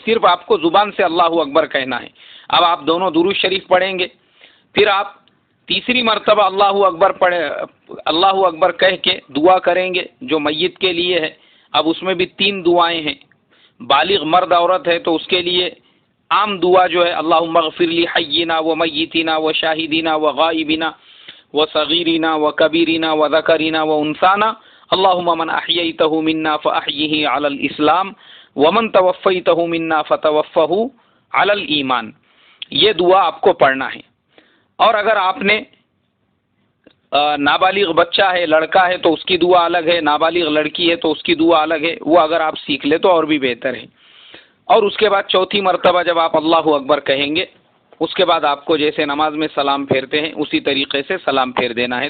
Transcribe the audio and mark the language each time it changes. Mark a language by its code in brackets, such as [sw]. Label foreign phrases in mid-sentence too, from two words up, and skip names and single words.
[ur] صرف آپ کو زبان سے [ar] اللہ اکبر [ur] کہنا ہے. اب آپ دونوں درود شریف پڑھیں گے، پھر آپ تیسری مرتبہ اللہ اکبر کہہ کے دعا کریں گے جو میت کے لیے ہے. اب اس میں بھی 3 دعائیں ہیں. بالغ مرد عورت ہے تو اس کے لیے عام دعا جو ہے [ar] اللہم اغفر لی حینا و میتنا و شاہدینا و غائبنا و صغیرنا و کبیرنا و ذکرنا و انثانا اللہم من احییتہ منا فاحیہ علی الاسلام ومن توفیتہ منا فتوفہ علی الایمان. [ur] یہ دعا آپ کو پڑھنا ہے. اور اگر آپ نے نابالغ بچہ ہے، لڑکا ہے تو اس کی دعا الگ ہے، نابالغ لڑکی ہے تو اس کی دعا الگ ہے. وہ اگر آپ سیکھ لے تو اور بھی بہتر ہے. اور اس کے بعد چوتھی مرتبہ جب آپ [ar] اللہ اکبر [ur] کہیں گے اس کے بعد آپ کو جیسے نماز میں سلام پھیرتے ہیں اسی طریقے سے سلام پھیر دینا ہے.